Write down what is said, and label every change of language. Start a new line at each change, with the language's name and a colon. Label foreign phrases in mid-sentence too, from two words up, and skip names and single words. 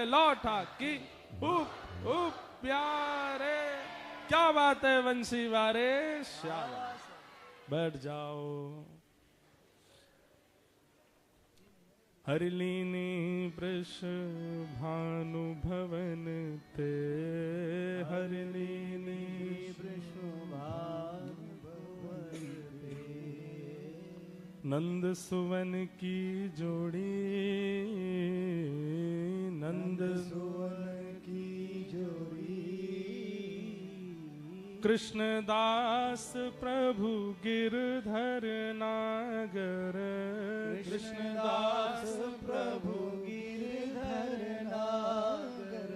Hindi: ठाकी हुप हुप प्यारे। क्या बात है वंशी वारे, शाबाश। बैठ जाओ। हरिलीनी वृष भानु भवन ते, हरिलीनी नंद सुवन की जोड़ी, नंद सुवन की जोड़ी। कृष्णदास प्रभु गिरधर नागर, कृष्णदास प्रभु गिरधर नागर।